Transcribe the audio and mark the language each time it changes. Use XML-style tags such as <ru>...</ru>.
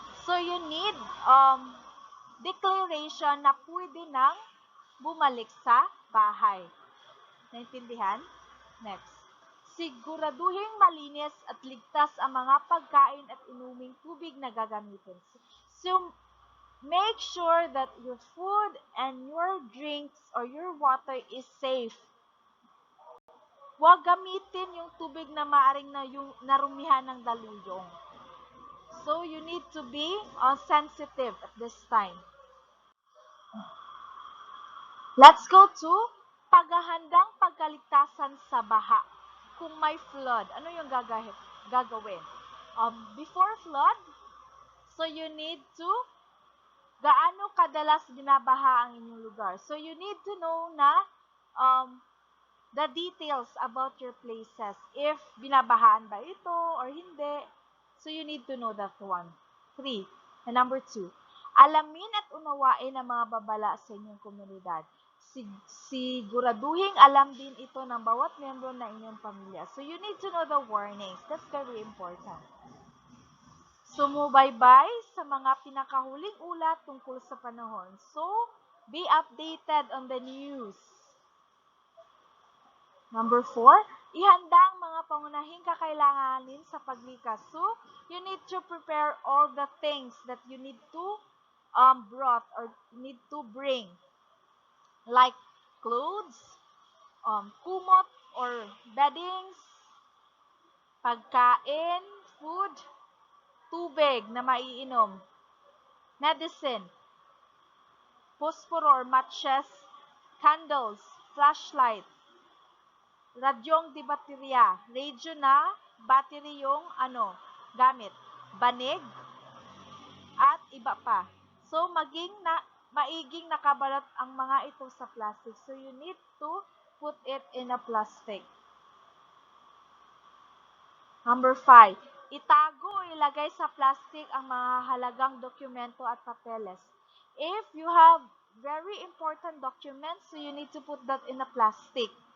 <en>So, you need declaration</en> <tl>na pwede nang bumalik sa bahay. Naintindihan? Next. Siguraduhin malinis at ligtas ang mga pagkain at inuming tubig na gagamitin.</tl> <en>So, make sure that your food and your drinks or your water is safe.</en> <tl>Huwag gamitin yung tubig na maaring narumihan ng daluyong.</tl> <en>So, you need to be sensitive at this time. Let's go to</en> <tl>paghahandang pagkaligtasan sa baha. Kung may flood, ano yung gagawin?</tl> <en>Before flood, so you need to,</en> <tl>gaano kadalas binabaha ang inyong lugar.</tl> <en>So you need to know</en> <tl>na</tl> <en>the details about your places. If</en> <tl>binabahaan ba ito or hindi.</tl> <en>So you need to know that one. 3.</en> <tl>And number 2, alamin at unawain ang mga babala sa inyong komunidad. Siguraduhin alam din ito ng bawat membro ng inyong pamilya.</tl> <en>So you need to know the warnings. That's very important.</en> <tl>Sumubaybay sa mga pinakahuling ulat tungkol sa panahon.</tl> <en>So, be updated on the news.</en> <tl>Number 4, ihanda ang mga pangunahing kakailanganin sa paglikas.</tl> <en>So, you need to prepare all the things that you need to brought or need to bring. Like clothes, kumot or beddings, pagkain, food,</en> <tl>tubig na maiinom,</tl> <en>medicine, phosphor or matches, candles, flashlight,</en> <tl>radyong di baterya,</tl> <en>radio na battery yung gamit,</en> <tl>banig, at iba pa. So, maiging nakabalot ang mga ito sa plastic.</tl> <en>So, you need to put it in a plastic.</en> <tl>Number 5, itago o ilagay sa plastic ang mga halagang dokumento at papeles.</tl> <en>If you have very important documents, so you need to put that in a plastic.</en>